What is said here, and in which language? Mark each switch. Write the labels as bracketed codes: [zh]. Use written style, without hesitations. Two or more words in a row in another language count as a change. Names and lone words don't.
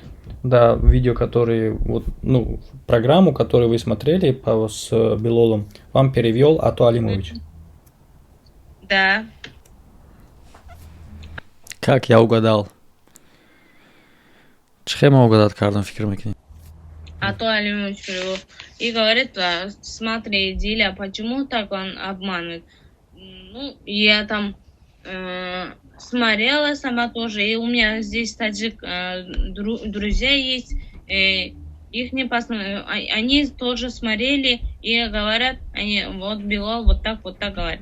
[ru] Да, видео, который, программу, которую вы смотрели с Билолом, вам перевел Ато Алимович. Да. Как я угадал? [tg] Чхема угадать кардам, фикр мекни. [ru] Ато Алимович перевел. И говорит, смотри, Диля, почему так он обманывает? Ну, я там смотрела сама тоже, и у меня здесь таджик друзья есть, их не посмотрели, они тоже смотрели и говорят, они вот Билол вот так говорят.